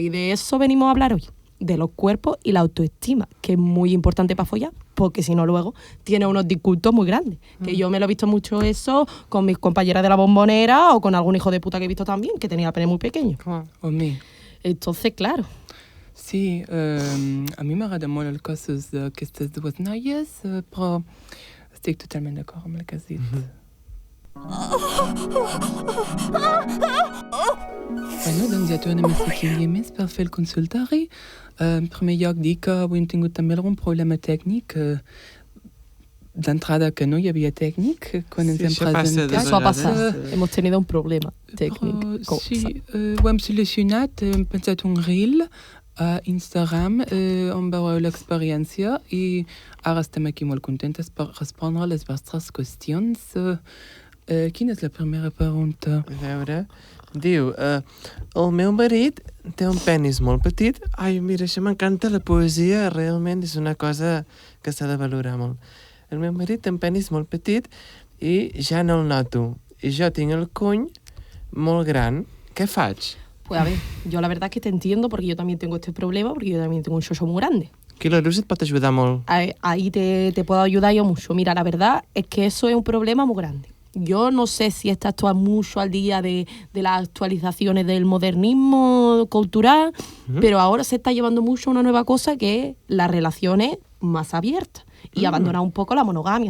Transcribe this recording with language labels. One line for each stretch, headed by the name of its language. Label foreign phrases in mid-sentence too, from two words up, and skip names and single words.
Spanish: Y de eso venimos a hablar hoy, de los cuerpos y la autoestima, que es muy importante para follar, porque si no luego tiene unos disgustos muy grandes. Que yo me lo he visto mucho eso con mis compañeras de la Bombonera o con algún hijo de puta que he visto también, que tenía pene muy pequeño. O mi. Entonces, claro.
Catalan: Sí, a mi m'agrada molt el cossos d'aquestes dues noies, però estic totalment d'acord amb el que has dit. Bueno, doncs ja tornem a ser 15 dies més per fer el consultori. En primer lloc, dir que avui hem tingut també algun problema tècnic. D'entrada que no hi havia tècnic quan ens hem presentat. Eso ha passat.
Spanish: Hemos tenido un problema tècnic.
Catalan: Però, sí, ho hem solucionat, hem pensat un reel a Instagram on veureu l'experiència i ara estem aquí molt contentes per respondre a les vostres qüestions. Quina és la primera pregunta? A veure, diu, el meu marit té un penis molt petit. Ai, mira, això m'encanta, la poesia realment és una cosa que s'ha de valorar molt. El meu marit té un penis molt petit i ja no el noto. I jo tinc el cuny molt gran. Què faig?
Spanish: Pues a ver, yo la verdad es que te entiendo porque yo también tengo este problema, porque yo también tengo un xoxo muy grande.
Catalan: Aquí la Luz et pot ajudar molt.
Spanish: Ahí te puedo ayudar yo mucho. Mira, la verdad es que eso es un problema muy grande. Yo no sé si estás tú mucho al día de las actualizaciones del modernismo cultural, pero ahora se está llevando mucho una nueva cosa que es las relaciones más abiertas y abandonar un poco la monogamia.